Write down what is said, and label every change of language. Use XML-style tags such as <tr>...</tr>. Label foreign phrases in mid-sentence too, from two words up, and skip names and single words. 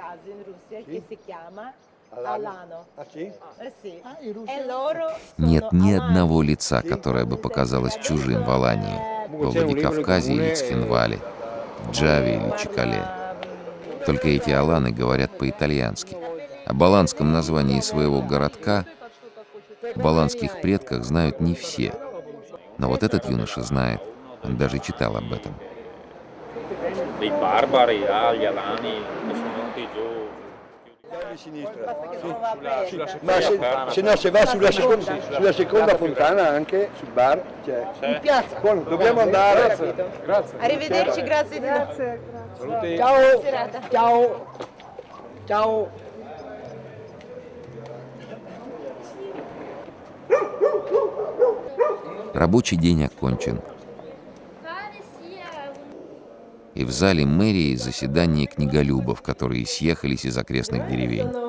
<ru>Нет ни одного лица, которое бы показалось чужим в Алании, во Владикавказе или Цхинвале, в Джаве или Чакале. Только эти аланы говорят по-итальянски. Об аланском названии своего городка, об аланских предках знают не все. Но вот этот юноша знает, он даже читал об этом.</ru> <it>Ma se no, se va sulla seconda fontana anche, sul bar, c'è. In piazza. Buono, dobbiamo andare. Grazie. Arrivederci, grazie di no. Ciao. Ciao. Ciao.</it> <ru>Рабочий день окончен. И в зале мэрии заседание книголюбов, которые съехались из окрестных деревень.</ru>